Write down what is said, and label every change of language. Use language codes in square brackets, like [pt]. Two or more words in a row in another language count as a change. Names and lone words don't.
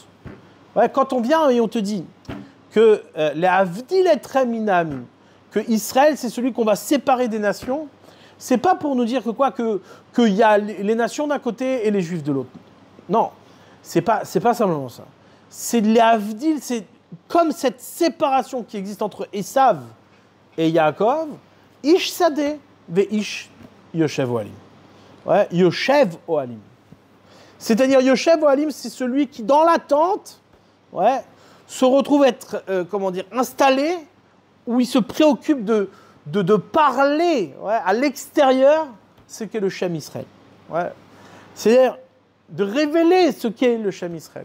[fr] Quand on vient et on te dit que les Avdil et Minam, que Israël, c'est celui qu'on va séparer des nations, c'est pas pour nous dire qu'il y a les nations d'un côté et les juifs de l'autre. Non, c'est pas simplement ça. C'est les Avdil, c'est comme cette séparation qui existe entre Esav et Yaakov, [he] איש שדה ואיש יושב אהלים. יושב אהלים. [fr] C'est-à-dire [he] יושב אהלים, [fr] c'est celui qui, dans la tente, se retrouve être, installé, où il se préoccupe de parler à l'extérieur ce qu'est le [he] שם ישראל. [fr] C'est-à-dire de révéler ce qu'est le [he] שם ישראל.